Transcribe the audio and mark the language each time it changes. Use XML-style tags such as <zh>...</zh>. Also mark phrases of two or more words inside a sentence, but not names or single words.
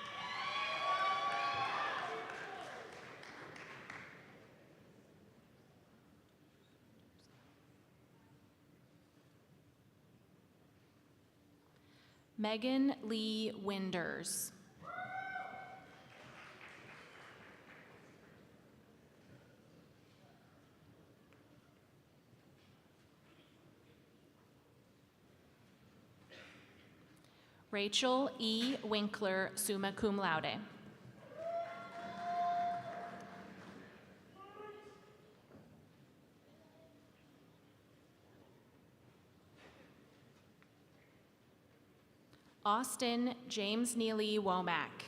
<en>Megan Lee Winders. Rachel E.</en> <la>Winkler, summa cum laude.</la> <en>Austin James Neely Womack.</en>